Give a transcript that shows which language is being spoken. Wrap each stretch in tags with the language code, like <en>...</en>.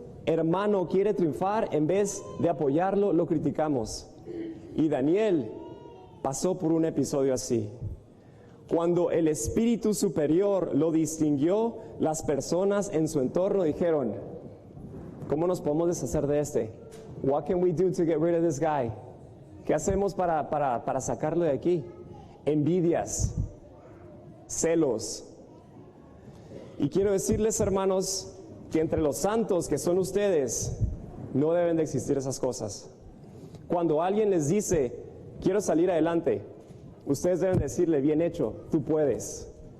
<es>hermano quiere triunfar, en vez de apoyarlo, lo criticamos. Y Daniel pasó por un episodio así. Cuando el espíritu superior lo distinguió, las personas en su entorno dijeron, ¿cómo nos podemos deshacer de este?</es> <en>What can we do to get rid of this guy?</en> <es>¿Qué hacemos para sacarlo de aquí? Envidias, celos. Y quiero decirles, hermanos, que entre los santos que son ustedes, no deben de existir esas cosas. Cuando alguien les dice, quiero salir adelante, ustedes deben decirle, bien hecho, tú puedes.</es>